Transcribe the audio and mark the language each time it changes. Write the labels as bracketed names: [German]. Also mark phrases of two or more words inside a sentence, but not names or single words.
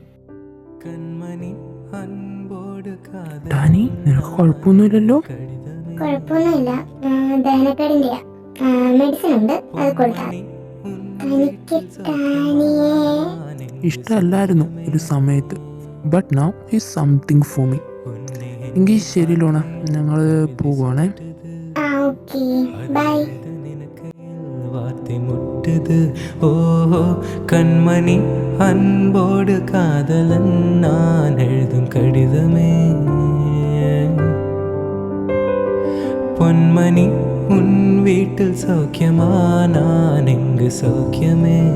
[Malayalam] ടാനി നിനക്ക് കുഴപ്പമൊന്നുമില്ലല്ലോ? കുഴപ്പമൊന്നുമില്ല, ദഹനക്കേടിൻ്റെയാ. മെഡിസിൻ ഉണ്ട്, അത് കൊടുത്താൽ. എനിക്ക് ടാനിയെ ഇഷ്ടമല്ലായിരുന്നു ഒരു സമയത്ത്, [English] but now is something for me. [Malayalam] എങ്കിൽ ശരി ലോണ, ഞങ്ങൾ പോവുകയാണേ. [English] okay, bye. [Tamil] வார்த்தை முட்டுது ஓஹோ கண்மணி அன்போடு காதலன் நான் எழுதும் கடிதமே பொன்மணி உன் வீட்டில் சௌக்கியமா நான் எங்கு சௌக்கியமே